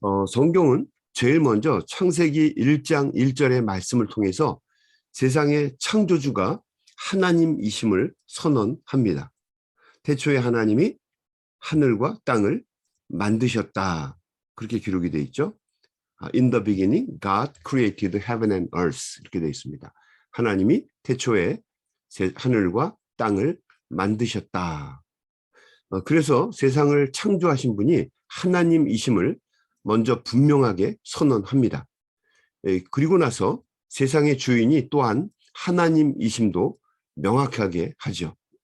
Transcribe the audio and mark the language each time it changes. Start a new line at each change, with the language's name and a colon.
Korean: 성경은 제일 먼저 창세기 1장 1절의 말씀을 통해서 세상의 창조주가 하나님이심을 선언합니다. 태초에 하나님이 하늘과 땅을 만드셨다. 그렇게 기록이 되어 있죠.
English: In the beginning, God created heaven and earth.
Korean: 이렇게 되어 있습니다. 하나님이 태초에 하늘과 땅을 만드셨다. 그래서 세상을 창조하신 분이 하나님이심을 먼저 분명하게 선언합니다. 그리고 나서 세상의 주인이 또한 하나님이심도 명확하게 하죠.